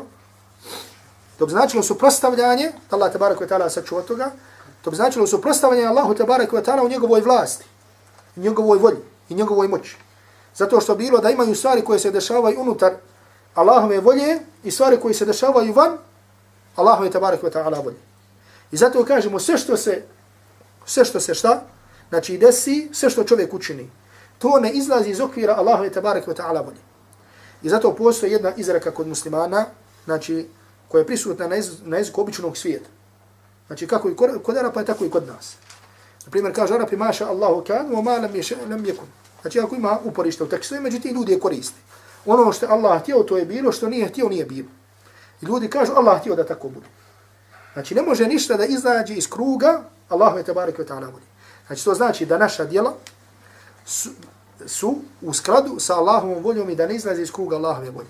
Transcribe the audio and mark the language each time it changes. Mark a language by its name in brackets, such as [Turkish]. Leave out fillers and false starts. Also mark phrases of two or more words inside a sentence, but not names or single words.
[Bosnian] To bi značilo suprotstavljanje, da Allah [Arabic] تبارك وتعالى [Bosnian] sačuva toga, to bi značilo suprotstavljanje Allahu [Arabic] تبارك وتعالى [Bosnian] u njegovoj vlasti, u njegovoj volji i njegovoj moći. Zato što bilo da imaju stvari koje se dešavaju unutar Allahove volje i stvari koje se dešavaju van Allahove [Arabic] تبارك وتعالى [Bosnian] volje. I zato kažemo sve što se šta? Znači desi, sve što čovjek učini. To ne izlazi iz okvira Allahove [Arabic] تبارك وتعالى [Bosnian] volje. I zato postoji jedna izreka kod muslimana, znači koja je prisutna na jeziku običnog svijeta. Znači kako i kod Arapa, tako i kod nas. Na primjer kaže Arapi [Arabic] ما شاء الله كان وما لم يكن. [Bosnian] Znači ako ima uporište u tekstu, međutim ljudi je koriste. Ono što Allah htio, to je bilo, što nije htio, nije bilo. I ljudi kažu Allah htio da tako bude. Znači ne može ništa da izađe iz kruga Allahu [Arabic] تبارك وتعالى [Bosnian] volje. Znači to znači da naša djela su u skladu sa Allahovom voljom i da ne izlazi iz kruga Allahove volje.